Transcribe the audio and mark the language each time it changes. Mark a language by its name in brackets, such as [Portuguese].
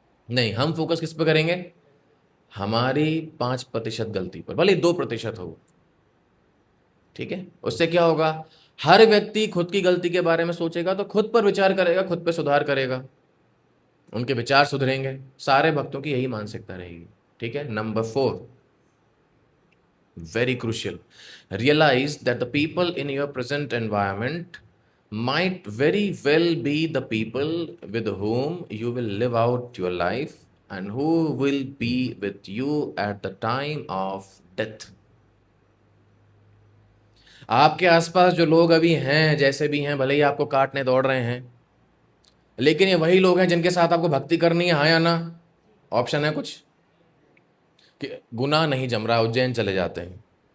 [Hindi] नहीं, हम फोकस किस पे करेंगे? हमारी 5% गलती पर, भले 2% हो। ठीक है। उससे क्या होगा? हर व्यक्ति खुद की गलती के बारे में सोचेगा तो खुद पर विचार करेगा, खुद पे सुधार करेगा, उनके विचार सुधरेंगे। सारे भक्तों की यही मानसिकता रहेगी। ठीक है। [English] Number 4, very crucial, realize that the people in your present environment might very well be the people with whom you will live out your life and who will be with you at the time of death. [Hindi] आपके आसपास जो लोग अभी हैं, जैसे भी हैं, भले ही आपको काटने दौड़ रहे हैं, लेकिन ये वही लोग हैं जिनके साथ आपको भक्ति करनी है। हाँ या ना? ऑप्शन है कुछ कि गुनाह नहीं जम रहा, उज्जैन चले जाते हैं।